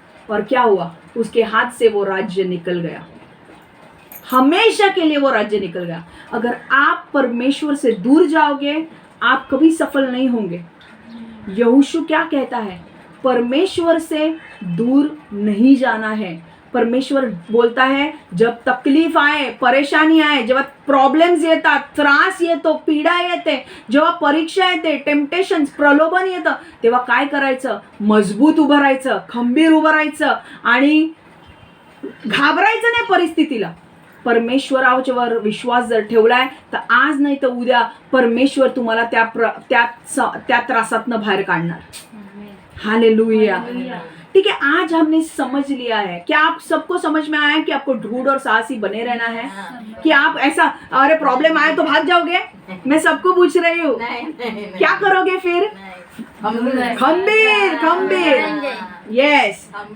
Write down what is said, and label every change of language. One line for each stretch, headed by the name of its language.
Hindi: और क्या हुआ, उसके हाथ से वो राज्य निकल गया, हमेशा के लिए वो राज्य निकल गया। अगर आप परमेश्वर से दूर जाओगे, आप कभी सफल नहीं होंगे। यहोशू क्या कहता है, परमेश्वर से दूर नहीं जाना है। परमेश्वर बोलता है, जब तकलीफ आए, परेशानी आए,
Marathi: जेव्हा प्रॉब्लेम्स येतात, त्रास येतो, पीडा येते, जेव्हा परीक्षा येते, टेम्पटेशन्स, प्रलोभन येतं, तेव्हा काय करायचं, मजबूत उभं राहायचं, खंबीर उभं राहायचं, आणि घाबरायचं नाही परिस्थितीला। परमेश्वरावर विश्वास जर ठेवलाय, तर आज नाही तर उद्या परमेश्वर तुम्हाला त्या त्रासातनं बाहेर काढणार। हालेलुया।
Hindi: ठीक है, आज हमने समझ लिया है। क्या आप सबको समझ में आया है कि आपको दृढ़ और साहसी बने रहना है? कि आप ऐसा, अरे प्रॉब्लम आए तो भाग जाओगे? मैं सबको पूछ रही हूँ, क्या करोगे फिर?
Marathi: खंबीर, यस।